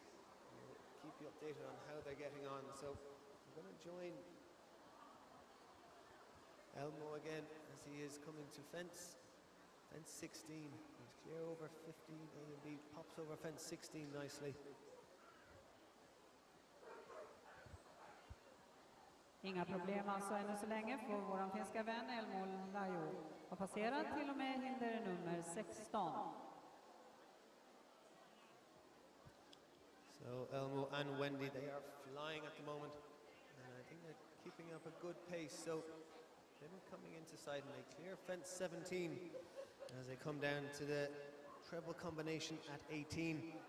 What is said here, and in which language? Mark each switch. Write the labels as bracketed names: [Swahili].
[English] We'll keep you updated on how they're getting on. So we're going to join Elmo again as he is coming to fence 16. He's clear over 15A and B, pops over fence 16 nicely. [Swedish] Inga problem alltså ännu så länge för våran finska vän Elmo Leo har passerat till och med hinder nummer 16. [English] So Elmo and Wendy, they are flying at the moment, and I think they're keeping up a good pace. So they're coming into sight and they clear fence 17 as they come down to the treble combination at 18.